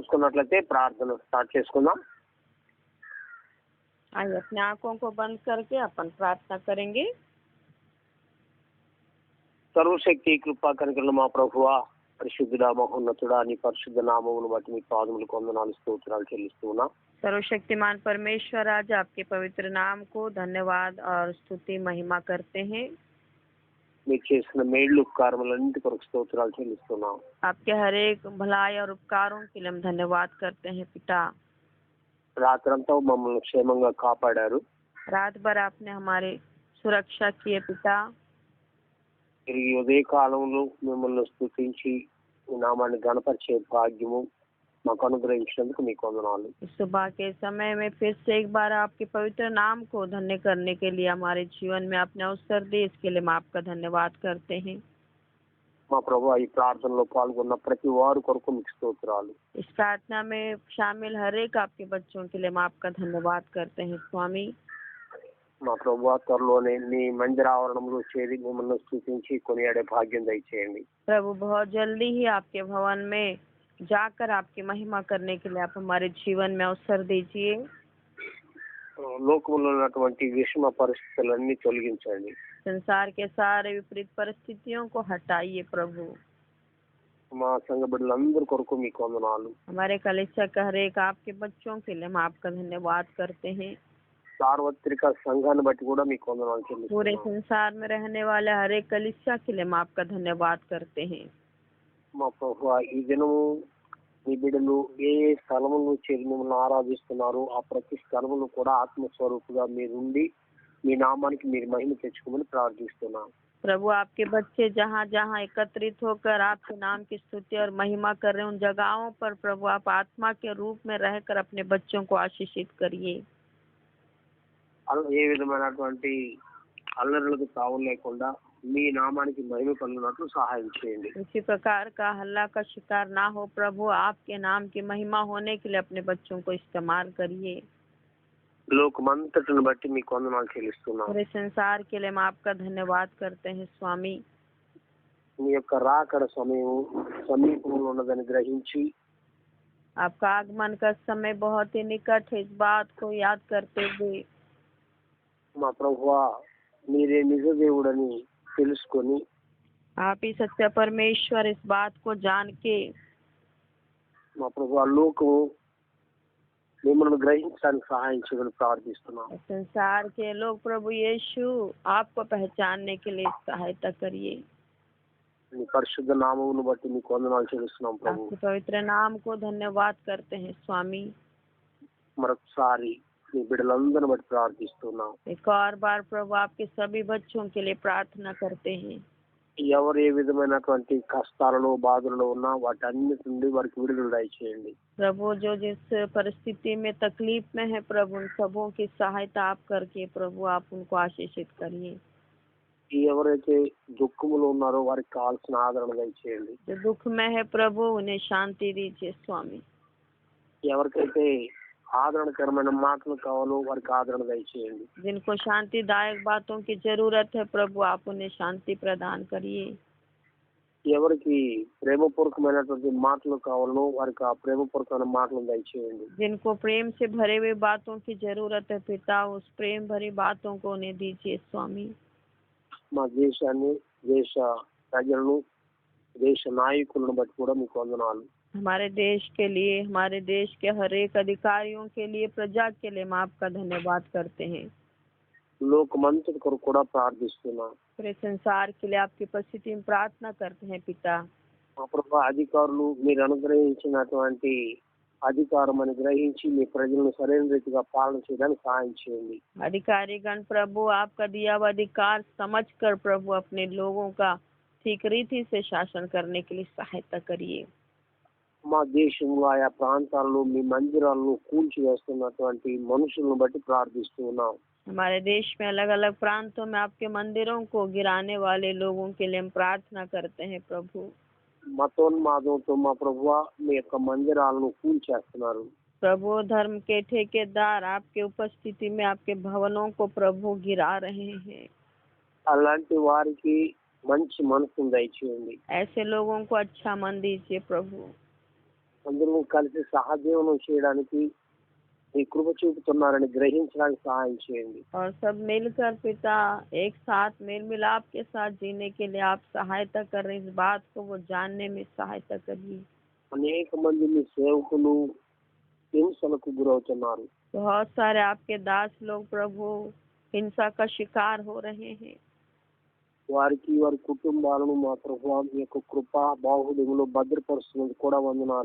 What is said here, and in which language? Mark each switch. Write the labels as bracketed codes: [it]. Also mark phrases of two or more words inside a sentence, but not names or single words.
[te] చేసుకున్నట్లయితే ప్రార్థన స్టార్ట్ చేసుకుందాం. [hi] आइए अपने आंखों को बंद करके अपन प्रार्थना करेंगे। [te] సర్వశక్తి కృపా కనికరములు మా ప్రభువా, పరిశుద్ధుడా, మహోన్నతుడా, నీ పరిశుద్ధ నామమును బట్టి నీ పాదములకు వందనాలు స్తోత్రాలు చెల్లిస్తున్నా. [hi] सर्वशक्तिमान परमेश्वर, आज आपके पवित्र नाम को धन्यवाद और स्तुति महिमा करते हैं। [te] మీరు చేసిన మేళ్ళు ఉపకారములన్నిటి కొరకు స్తోత్రాలు చెల్లిస్తున్నాం. [hi] आपके हर एक भलाई और उपकारों के लिए हम धन्यवाद करते हैं पिता। [te] రాత్రంతా మమ్మల్ని క్షేమంగా కాపాడారు. [hi] रात भर आपने हमारी सुरक्षा किए पिता। [te] తిరిగి ఉదయ కాలంలో మిమ్మల్ని స్తుతించి మీ నామాన్ని గణపరిచే భాగ్యము మాకు అనుగ్రహించినందుకు మీకు వందనాలు. [hi] इस सुबह के समय में फिर से एक बार आपके पवित्र नाम को धन्य करने के लिए हमारे जीवन में आपने अवसर दी, इसके लिए हम आपका धन्यवाद करते हैं। [te] మా ప్రభువా, ఈ ప్రార్థనలో పాల్గొన్న ప్రతి వారు కొరకు మీకు స్తోత్రాలు. [hi] इस प्रार्थना में शामिल हर एक आपके बच्चों के लिए हम आपका धन्यवाद करते हैं स्वामी। [te] మా ప్రభువా, త్వరలోనే మీ మందిర ఆవరణంలో చేరి మిమ్మల్ని స్తుతించి కొనియాడే భాగ్యం దయచేయండి. [hi] प्रभु बहुत जल्दी ही आपके भवन में जाकर आपकी महिमा करने के लिए आप हमारे जीवन में अवसर दीजिए। [te] లోకంలో ఉన్నటువంటి విషమ పరిస్థితులన్నీ తొలగించండి. [hi] संसार के सारे विपरीत परिस्थितियों को हटाइए प्रभु। [te] మా సంఘ బిడ్డలందరి కొరకు మీకు వందనాలు. [hi] हमारे कलीसिया का हर एक आपके बच्चों के लिए हम आपका धन्यवाद करते हैं। [te] సార్వత్రిక సంఘాన్ని బట్టి కూడా మీకు వందనాలు पूरे చెల్లిస్తున్నాం. [hi] संसार में रहने वाले हर एक कलीसिया के लिए हम आपका धन्यवाद करते हैं। [te] మా ప్రభువా, ఈ దినము మీ బిడ్డలు ఏ ఏ స్థలములను చేరి మిమ్మల్ని ఆరాధిస్తున్నారు, ఆ ప్రతి స్థలములు కూడా ఆత్మస్వరూపుగా మీరుండి మీ నామానికి మీరు మహిమ తెచ్చుకోమని ప్రార్థిస్తున్నాం. [hi] प्रभु आपके बच्चे जहाँ जहाँ एकत्रित होकर आपके नाम की स्तुति और महिमा कर रहे हैं, उन जगहों पर प्रभु आप आत्मा के रूप में रहकर अपने बच्चों को आशीषित करिए। [te] ఏ విధమైనటువంటి అల్లర్లకు తావు లేకుండా మీ నామానికి మహిమ కలిగినట్లు సహాయం చేయండి. [hi] किसी प्रकार का हल्ला का शिकार ना हो प्रभु, आपके नाम की महिमा होने के लिए अपने बच्चों को इस्तेमाल करिए। [te] లోకమంతటిని బట్టి మీకు వందనాలు చెల్లిస్తున్నాం. [hi] पूरे संसार के लिए हम आपका धन्यवाद करते हैं स्वामी। [te] మీ యొక్క రాకడ సమయం సమీపంలో ఉన్నదని గ్రహించి [hi] आपका आगमन का समय बहुत ही निकट है, इस बात को याद करते हुए [te] మా ప్రభువా, మీరే నిజ దేవుడని తెలుసుకొని [hi] आप ही सत्य परमेश्वर इस बात को जान के [te] మా ప్రభువా, లోకము మిమ్మల్ని గ్రహించడానికి సహాయం చేయమని ప్రార్థిస్తున్నాం. [hi] संसार के लोग प्रभु यीशु आपको पहचानने के लिए सहायता करिए। [te] మీ పరిశుద్ధ నామమును బట్టి మీకు వందనాలు చెల్లిస్తున్నాం ప్రభు. [hi] आपके पवित्र नाम को धन्यवाद करते हैं स्वामी। [te] మరొకసారి మీ బిడ్డలందరిని బట్టి ప్రార్థిస్తున్నాం. [hi] एक और बार प्रभु आपके सभी बच्चों के लिए प्रार्थना करते हैं। [te] ఎవరు ఏ విధమైనటువంటి కష్టాలలో బాధలలో ఉన్నా వాటన్నిటి నుండి వారికి విడుదల దయచేయండి. [hi] प्रभु जो जिस परिस्थिति में तकलीफ में है प्रभु, उन सबों की सहायता आप करके प्रभु आप उनको आशीषित करिए। [te] ఎవరైతే దుఃఖములో ఉన్నారో వారికి కావాల్సిన ఆదరణ దయచేయండి. [hi] जो दुख में है प्रभु उन्हें शांति दीजिए स्वामी। [te] ఎవరికైతే ఆదరణకరమైన మాటలు కావాలో వారికి ఆదరణ దయచేయండి. [hi] जिनको शांतिदायक बातों की जरूरत है प्रभु आप उन्हें शांति प्रदान करिए। [te] ఎవరికి ప్రేమపూర్వకమైనటువంటి మాటలు కావాలో వారికి ఆ ప్రేమపూర్వకమైన మాటలను దయచేయండి. [hi] जिनको प्रेम से भरे हुए बातों की जरूरत है पिता, उस प्रेम भरी बातों को उन्हें दीजिए स्वामी। [te] మా దేశాన్ని, దేశ ప్రజలను, దేశ నాయకులను బట్టి కూడా మీకు వందనాలు. [hi] हमारे देश के लिए, हमारे देश के हर एक अधिकारियों के लिए, प्रजा के लिए हम आपका धन्यवाद करते हैं। [te] లోకమంతటి కొరకు కూడా ప్రార్థిస్తున్నాం. [hi] पूरे संसार के लिए आपकी उपस्थिति में प्रार्थना करते हैं पिता। [te] మా ప్రభు, అధికారులు మీరు అనుగ్రహించినటువంటి అధికారం అని గ్రహించి మీ ప్రజలను సరైన రీతిగా పాలన చేయడానికి సహాయం చేయండి. [hi] अधिकारीगण प्रभु आपका दिया हुआ अधिकार समझकर प्रभु अपने लोगों का ठीक रीति से शासन करने के लिए सहायता करिए। [te] మా దేశంలో ఆయా ప్రాంతాల్లో మీ మందిరాలను కూల్చివేస్తున్నటువంటి మనుషులను బట్టి ప్రార్థిస్తూ ఉన్నాం. [hi] हमारे देश में अलग अलग प्रांतों में आपके मंदिरों को गिराने वाले लोगों के लिए हम प्रार्थना करते हैं प्रभु। [te] మతోన్మాదంతో మా ప్రభువ మీ యొక్క మందిరాలను కూల్చేస్తున్నారు. [hi] प्रभु धर्म के ठेकेदार आपके उपस्थिति में आपके भवनों को प्रभु गिरा रहे हैं। [te] అలాంటి వారికి మంచి మనసును దయచేయండి. [hi] ऐसे लोगों को अच्छा मन दीजिए प्रभु। [te] అందరూ కలిసి సహజీవనం చేయడానికి మీ కృప చూపుతున్నారని గ్రహించడానికి సహాయం చేయండి. [hi] और सब मिलकर पिता एक साथ मेल मिलाप के साथ जीने के लिए आप सहायता कर रहे हैं, इस बात को वो जानने में सहायता करिए। [te] అనేక మంది మీ సేవకులు హింసలకు గురవుతున్నారు. [hi] बहुत सारे आपके दास लोग प्रभु हिंसा का शिकार हो रहे हैं। [te] వారికి వారి కుటుంబాలను మా ప్రభువా మీ యొక్క కృపా బాహుళ్యంలో భద్రపరుస్తున్నందుకు కూడా వందనాలు.